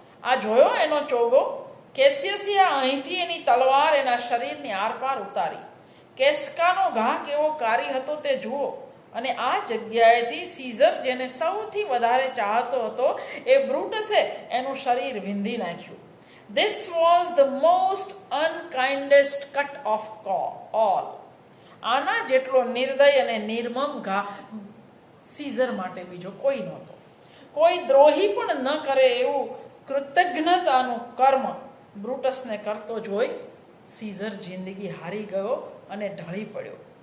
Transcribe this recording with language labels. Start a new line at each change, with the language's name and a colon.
Gujarati: આ જોયો એનો ચોગો? કેસિયસે અહીંથી એની તલવાર એના શરીરની આરપાર ઉતારી. કેસ્કાનો ઘા કેવો કારી હતો તે જુઓ. અને આ જગ્યાએથી સીઝર, જેને સૌથી વધારે ચાહતો હતો, એ બ્રુટસે એનું શરીર વિંધી નાખ્યું.
English: This was the most unkindest cut of all.
Gujarati: આના જેટલો નિર્દય અને નિર્મમ ઘા સીઝર માટે બીજો કોઈ નહોતો. કોઈ દ્રોહી પણ ન કરે એવું કૃતજ્ઞતાનું કર્મ બ્રુટસને કરતો જોઈ સીઝર જિંદગી હારી ગયો અને ઢળી પડ્યો.